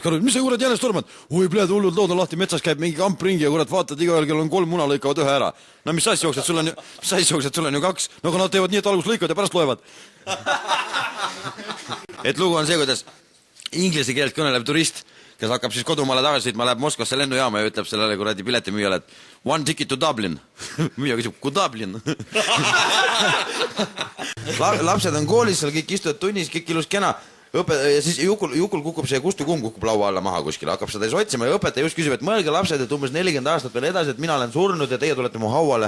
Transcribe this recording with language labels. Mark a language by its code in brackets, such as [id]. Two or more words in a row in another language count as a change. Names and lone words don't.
[et] Karu, mis sa kurat jänes tormad? Oi, pljääd, hullud lood on lahti, metsas käib mingi kamp ringi ja kurat vaatad igaühel, kellel on 3 muna lõikavad ühe ära. No mis asja jooksed, sul on ju 2. No aga nad teevad nii, et algus lõikavad ja pärast loevad. Et lugu on see, kuidas inglise keelt kõnelev turist kes hakkab siis kodumaale tagasi sõitma, läheb Moskvasse lennujaama ja ütleb sellele kuradi piletimüüjale, et [en] one ticket to Dublin. [et] Müüja küsib, kui Dublin? Lapsed on koolis, seal kõik istuvad tunnis, kõik ilus kena. Ja siis Jukul kukub see kustukumm kukub laua alla maha kuskil, hakkab seda siis otsima ja õpetaja just küsib, et mõelge lapsed, et umbes 40 aastat veel edasi, et mina olen surnud ja teie tulete mu hauale.